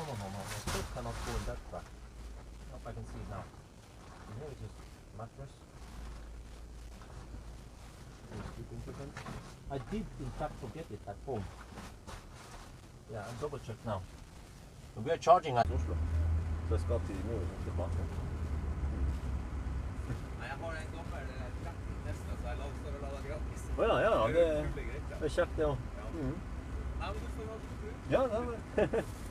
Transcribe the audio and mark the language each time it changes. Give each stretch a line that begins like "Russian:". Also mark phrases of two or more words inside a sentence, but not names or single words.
English: My foot cannot go in that crack. Nope, I can see it now. And here is just mattress. I did in fact forget it at home. Yeah, I'll double check now. And we are charging at Oslo.
Norwegian: Så jeg skal til tilbake. Jeg har en gammel 13 Tesla, så jeg lader det gratis. Ja, det er kjekt det også. Ja, men du får ha det. Ja, det er